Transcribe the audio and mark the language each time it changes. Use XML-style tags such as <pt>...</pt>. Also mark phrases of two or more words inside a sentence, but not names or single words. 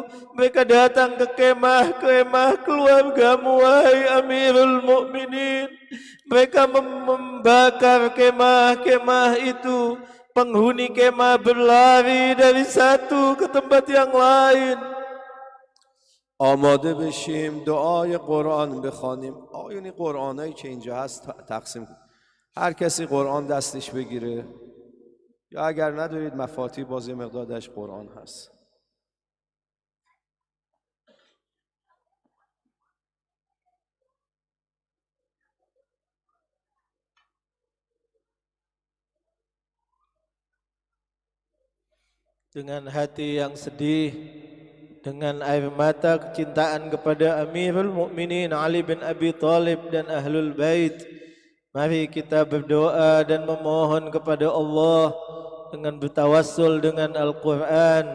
<id>Mereka datang ke kemah-kemah keluargamu, wahai Amirul Mukminin. Mereka membakar kemah-kemah itu. Penghuni kemah berlari dari satu ke tempat yang lain.</id> <fa>آماده بشیم دعای قرآن بخوانیم. آیونی قرآنایی که اینجا هست تقسیم کنیم. هر کسی قرآن دستش بگیره، یا اگر ندارید مفاتیح باز یه مقدارش قرآن هست.</fa> <id>Dengan hati yang sedih, dengan air mata kecintaan kepada Amirul Mukminin Ali bin Abi Thalib dan Ahlul Bait, mari kita berdoa dan memohon kepada Allah dengan bertawassul dengan Al-Quran.</id>